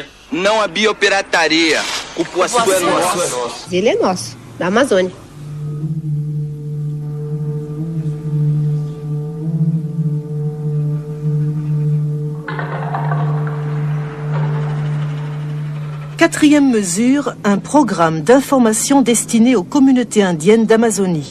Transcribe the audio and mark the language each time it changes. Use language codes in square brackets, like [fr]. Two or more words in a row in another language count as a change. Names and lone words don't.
[pt] não a biopirataria. O Cupuaçu é nosso. Ele é nosso, da Amazônia. [fr] Quatrième mesure, un programme d'information destiné aux communautés indiennes d'Amazonie.